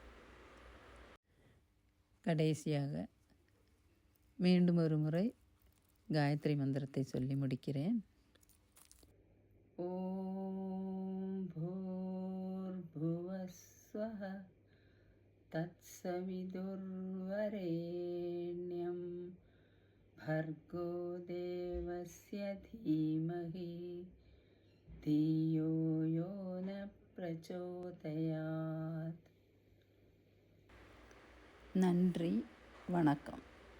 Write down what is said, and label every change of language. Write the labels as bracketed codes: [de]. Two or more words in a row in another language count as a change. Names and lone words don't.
[ta] கடைசியாக மீண்டும் ஒரு முறை காயத்ரி மந்திரத்தை சொல்லி முடிக்கிறேன். [sa] ओम् भूर्भुवस्वः तत्सवितुर्वरेण्यम् भर्गो देवस्य धीमहि धियो यो न प्रचोदयात्. [ta] நன்றி, வணக்கம்.